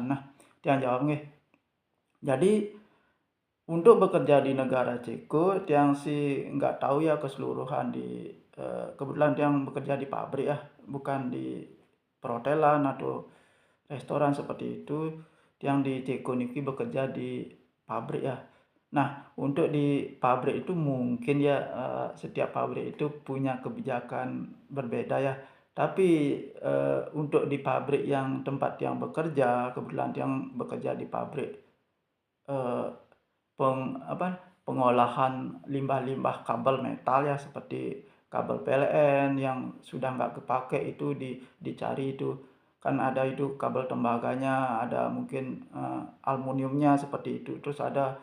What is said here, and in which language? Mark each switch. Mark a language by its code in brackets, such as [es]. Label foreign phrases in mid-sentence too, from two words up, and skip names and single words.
[id] Nah, Tiang jawab nih. Jadi untuk bekerja di negara Ceko, Tiang sih nggak tahu ya keseluruhan kebetulan Tiang bekerja di pabrik ya, bukan di perhotelan atau restoran seperti itu. Tiang di Ceko niki bekerja di pabrik ya. Nah, untuk di pabrik itu mungkin ya setiap pabrik itu punya kebijakan berbeda ya. Tapi untuk di pabrik yang tempat Tiang bekerja, kebetulan Tiang bekerja di pabrik pengolahan limbah-limbah kabel metal ya, seperti kabel PLN yang sudah nggak kepake itu dicari itu kan, ada itu kabel tembaganya, ada mungkin aluminiumnya seperti itu, terus ada